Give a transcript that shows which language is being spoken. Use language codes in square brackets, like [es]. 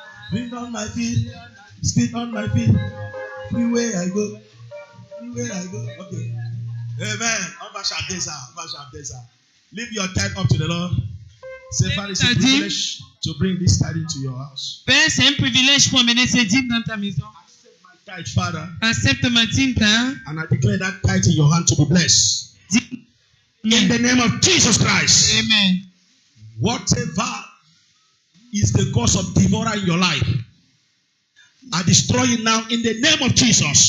[en] Bring on my feet, speed on my feet. Everywhere I go, everywhere I go. Okay. Amen. [fr] On va chanter ça, on va chanter ça. [en] Leave your tithe up to the Lord. Say, Father, it's a privilege to bring this tithe into your house. [fr] Père, c'est un privilège pour amener ces dîmes dans ta maison. [en] Accept my tithe, Father, [fr] Accepte ma dîme, Père. [en] and I declare that tithe in your hand to be blessed. In the name of Jesus Christ. Amen. Whatever is the cause of devourer in your life, I destroy it now in the name of Jesus.